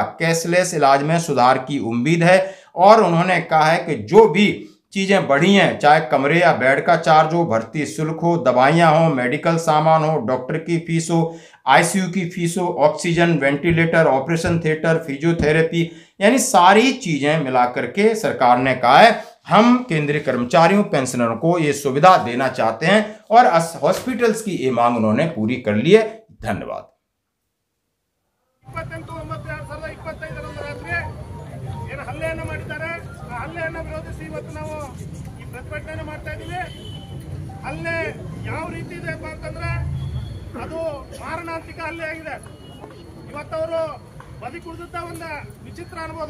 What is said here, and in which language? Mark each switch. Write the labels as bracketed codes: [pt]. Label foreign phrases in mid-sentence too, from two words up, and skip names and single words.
[hi] कैशलेस इलाज में सुधार की उम्मीद है। और उन्होंने कहा है कि जो भी चीजें बढ़ी हैं, चाहे कमरे या बेड का चार्ज हो, भर्ती शुल्क हो, दवाइयां हो, मेडिकल सामान हो, डॉक्टर की फीस हो, आईसीयू की फीस हो, [en] oxygen, ventilator, operation theatre, physiotherapy, [hi] यानी सारी चीजें मिलाकर के सरकार ने कहा है हम केंद्रीय कर्मचारियों पेंशनरों को ये सुविधा देना चाहते हैं और हॉस्पिटल्स की ये मांग उन्होंने पूरी कर ली है। धन्यवाद। [kn] 28/9/2025 ರಾತ್ರಿ ಏನು ಹಲ್ಲೆಯನ್ನು ಮಾಡಿದ್ದಾರೆ, ಆ ಹಲ್ಲೆಯನ್ನು ವಿರೋಧಿಸಿ ಇವತ್ತು ನಾವು ಈ ಪ್ರತಿಭಟನೆ ಮಾಡ್ತಾ ಇದ್ದೀವಿ. ಹಲ್ಲೆ ಯಾವ ರೀತಿ ಇದೆ ಅಂತಂದ್ರೆ ಅದು ಮಾರಣಾಂತಿಕ ಹಲ್ಲೆ ಆಗಿದೆ. ಇವತ್ತವರು ಬದಿ ಕುಡಿದ ಒಂದು ವಿಚಿತ್ರ ಅನ್ಬೋದು.